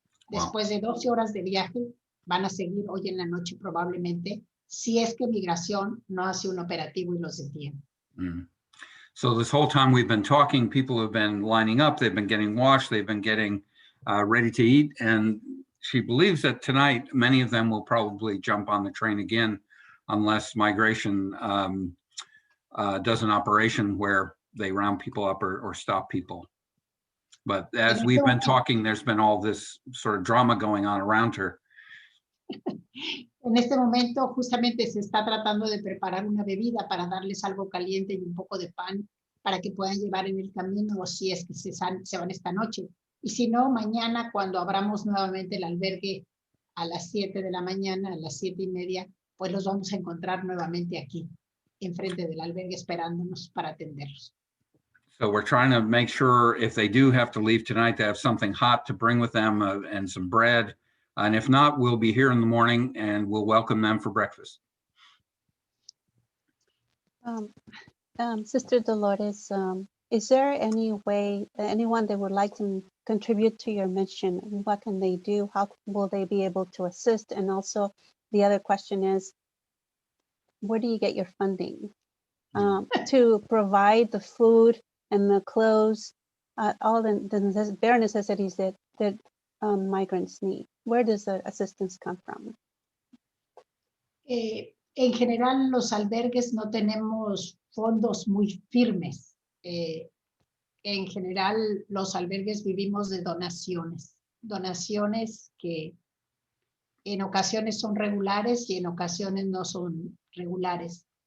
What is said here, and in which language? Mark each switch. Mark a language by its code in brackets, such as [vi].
[es] Después de 12 horas de viaje, van a seguir hoy en la noche probablemente, si es que migración no hace un operativo y los detiene. Mm. [en] So this whole time we've been talking, people have been lining up, they've been getting washed, they've been getting ready to eat, and she believes that tonight many of them will probably jump on the train again, unless migration does an operation where they round people up or stop people. But as we've been talking, there's been all this sort of drama going on around her. [es] En este momento justamente se está tratando de preparar una bebida para darles algo caliente y un poco de pan para que puedan llevar en el camino si es que se van esta noche. Y si no, mañana cuando abramos nuevamente el albergue a las 7 de la mañana, a las 7:30, pues los vamos a encontrar nuevamente aquí, enfrente del albergue, esperándonos para atenderlos. [en] So we're trying to make sure if they do have to leave tonight, they have something hot to bring with them and some bread. And if not, we'll be here in the morning and we'll welcome them for breakfast. Sister Dolores, Is there any way, anyone that would like to contribute to your mission? What can they do? How will they be able to assist? And also, the other question is, where do you get your funding to provide the food and the clothes, all the bare necessities that migrants need? Where does the assistance come from? [es] En general, los albergues no tenemos fondos muy firmes. En general, los albergues vivimos de donaciones. Donaciones que en ocasiones son regulares y en ocasiones no son regulares.